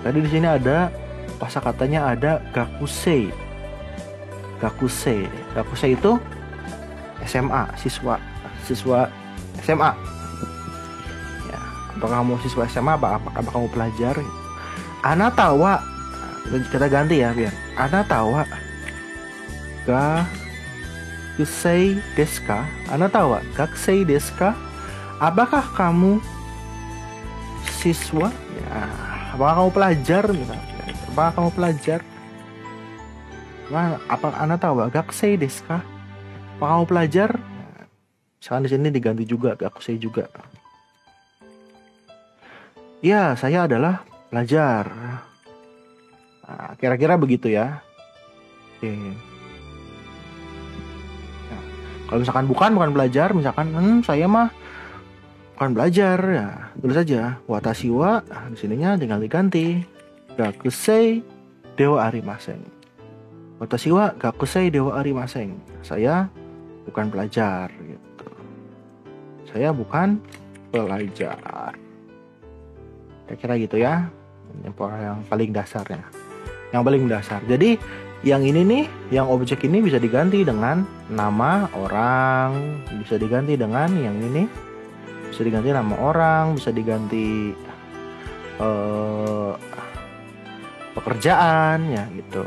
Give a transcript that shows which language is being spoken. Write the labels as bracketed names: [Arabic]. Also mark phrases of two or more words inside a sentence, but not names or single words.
[Indonesian] Tadi di sini ada kosakatanya ada gakusei. Gakusei itu SMA, siswa SMA. Ya, apakah kamu siswa SMA? Apakah kamu pelajar? [Japanese] あなたは, [Indonesian] kita ganti ya biar. [Japanese] あなたは学生ですか? あなたは学生ですか? [Indonesian] Apakah kamu siswa? Ya, apakah kamu pelajar? Misalnya, apakah kamu pelajar? [Japanese] Apa あなたは学生ですか? [Indonesian] Apakah kamu pelajar? Misalkan di sini diganti juga gakusei juga. Ya, saya adalah pelajar. Nah, kira-kira begitu ya. Oke. Nah, kalau misalkan bukan pelajar, misalkan saya mah bukan belajar, ya tulis saja [Japanese] 私は, [Indonesian] di sininya tinggal diganti [Japanese] 学生ではありません. 私は学生ではありません. [Indonesian] Saya bukan pelajar gitu. Saya bukan pelajar. Kira-kira gitu ya. Yang paling dasarnya. Yang paling dasar. Jadi yang ini nih, yang objek ini bisa diganti dengan nama orang, bisa diganti dengan yang ini, bisa diganti nama orang, bisa diganti pekerjaan ya gitu.